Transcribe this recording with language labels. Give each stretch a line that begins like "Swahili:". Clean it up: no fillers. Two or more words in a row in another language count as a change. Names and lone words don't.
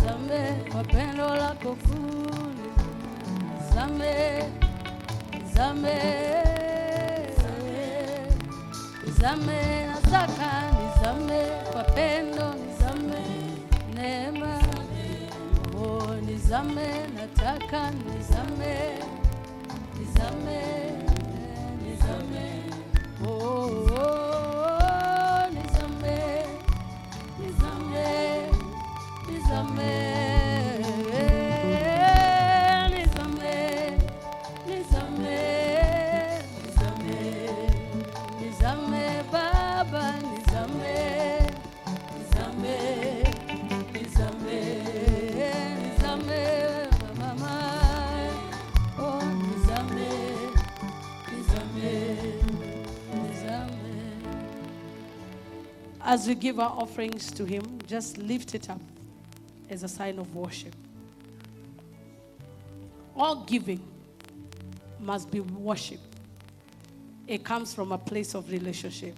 Swahili: nizame kwa pendo lako kuu, nizame, nizame, nizame, nataka nizame kwa pendo, nizame neema, oh nizame, nataka nizame, nizame, nizame, oh, oh, nizame, nizame, nizame, nizame, nizame, nizame, nizame, Baba, nizame, nizame, nizame, nizame, Mama, oh nizame, nizame, nizame.
English: As we give our offerings to him, just lift it up as a sign of worship. All giving must be worship. It comes from a place of relationship.